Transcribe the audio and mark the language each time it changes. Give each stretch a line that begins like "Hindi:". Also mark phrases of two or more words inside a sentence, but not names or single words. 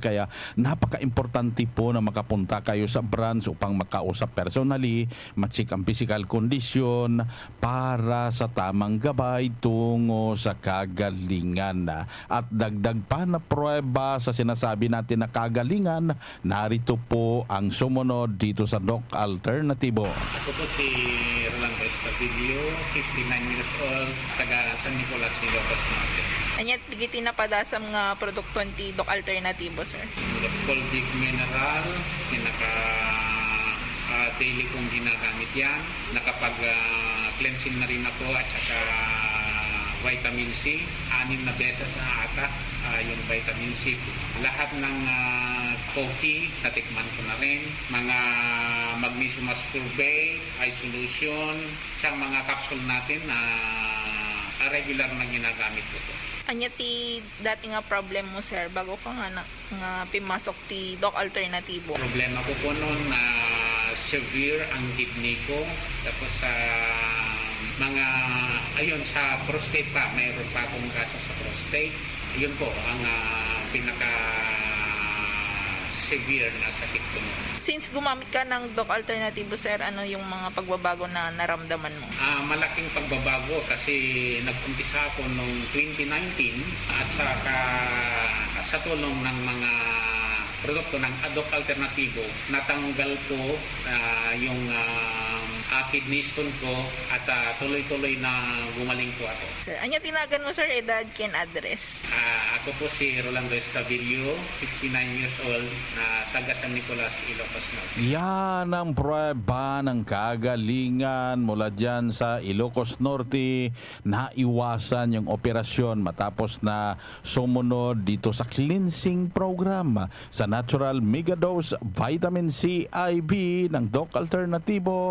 Filipino: Kaya napaka-importante po na makapunta kayo sa branch upang makausap personally, matsik ang
English: physical condition
Filipino: para sa tamang gabay tungo sa kagalingan. At dagdag pa na pruweba sa sinasabi natin na kagalingan, narito po ang sumunod dito sa Doc Alternatibo. Ako po si Rolando Estabilio,
English: 59 years old,
Filipino: taga San Nicolas, Ilocos Norte.
Iloko: Anyat digiti na padasam nga produkto ti Doc Alternatibo, sir?
Filipino: Fulvic Mineral, daily kong ginagamit yan. Nakapag-cleansing na rin ako at saka vitamin C. 6 na beses na ata yung vitamin C. Lahat ng coffee, natikman ko na rin. Mga
English: magnesium ascorbate, eye solution,
Filipino: sa mga capsule natin na regular na ginagamit ko po.
Iloko: Anya ti dati nga problem mo, sir, bago ka nga pimasok ti Doc Alternatibo?
Filipino: Problema ko po noon na severe ang kidney ko. Tapos sa sa prostate pa, mayroon pa akong kaso sa prostate. Yun po ang pinaka-severe na sakit ko noon. Since gumamit ka ng Doc Alternatibo, sir, ano yung mga pagbabago na naramdaman mo? Malaking pagbabago kasi nag-umpisa ako noong 2019 at saka sa tulong ng mga produkto ng Doc Alternatibo, natanggal ko yung
English: kidney stone
Filipino: ko at tuloy-tuloy na gumaling po ako. Sir,
Iloko: anya tinagan mo, sir, edad ken address?
Filipino: Ako po si Rolando Estabilio,
English: 59 years old,
Filipino: na taga San Nicolas, Ilocos Norte. Yan ang pruweba ng kagalingan mula dyan sa Ilocos Norte. Naiwasan yung operasyon matapos na sumunod dito sa
English: cleansing program
Filipino: sa Natural Megadose Vitamin C IV ng Doc Alternatibo.